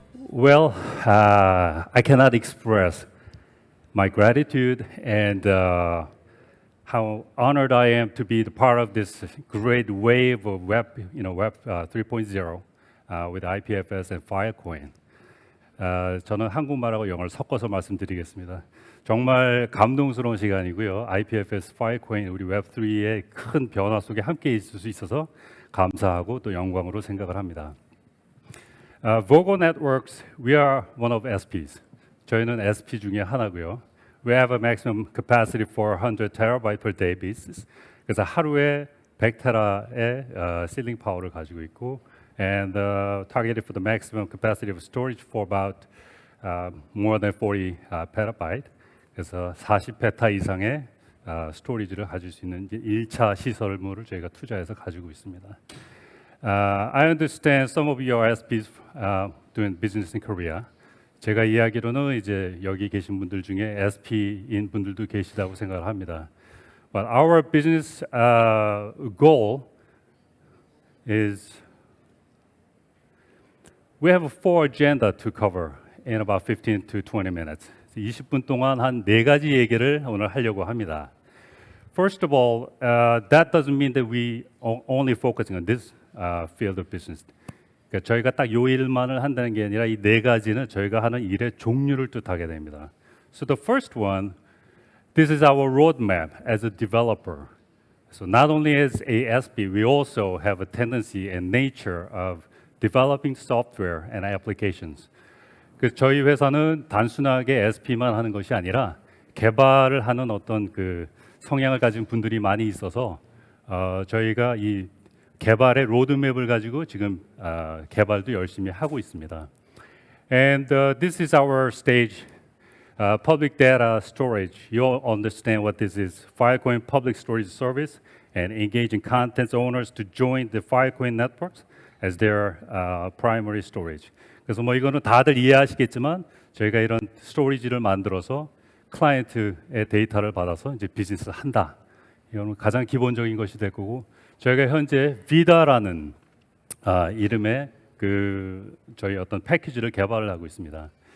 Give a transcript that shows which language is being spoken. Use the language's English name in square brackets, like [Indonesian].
[English] Well, I cannot express my gratitude and how honored I am to be the part of this great wave of Web 3.0 with IPFS and Filecoin. [Korean] 저는 한국말하고 영어를 섞어서 말씀드리겠습니다. 정말 감동스러운 시간이고요. IPFS, Filecoin, 우리 웹3의 큰 변화 속에 함께 있을 수 있어서 감사하고 또 영광으로 생각을 합니다. [English] Vogo Networks, we are one of SPs. [Korean] 저희는 SP 중에 하나고요. [English] We have a maximum capacity for 100 terabyte per day basis. [Korean] 그래서 하루에 100테라의 실링 파워를 가지고 있고, [English] and targeted for the maximum capacity of storage for about more than 40 petabyte. [Korean] 그래서 40페타 이상의 스토리지를 가질 수 있는 1차 시설물을 저희가 투자해서 가지고 있습니다. [English] I understand some of your SPs doing business in Korea. [Korean] 제가 이야기로는 이제 여기 계신 분들 중에 SP인 분들도 계시다고 생각을 합니다. [English] But our business goal is we have 4 agenda to cover in about 15 to 20 minutes. [Korean] 20분 동안 한 4가지 얘기를 오늘 하려고 합니다. [English] First of all, that doesn't mean that we only focusing on this field of business. [Korean] 그러니까 저희가 딱 요 일만을 한다는 게 아니라 이 4가지는 저희가 하는 일의 종류를 뜻하게 됩니다. [English] So the first one, this is our roadmap as a developer. So not only as a SP, we also have a tendency and nature of developing software and applications. [Korean] 그 저희 회사는 단순하게 SP만 하는 것이 아니라 개발을 하는 어떤 그 성향을 가진 분들이 많이 있어서 저희가 이 개발의 로드맵을 가지고 지금 개발도 열심히 하고 있습니다. [English] And this is our stage, public data storage. You'll understand what this is. Filecoin Public Storage Service and engaging content owners to join the Filecoin networks as their primary storage. [Korean] 그래서 뭐 이거는 다들 이해하시겠지만 저희가 이런 스토리지를 만들어서 클라이언트의 데이터를 받아서 이제 비즈니스를 한다. 이거는 가장 기본적인 것이 될 거고 저희가 현재 비다라는 이름의 그 저희 어떤 패키지를 개발을 하고 있습니다.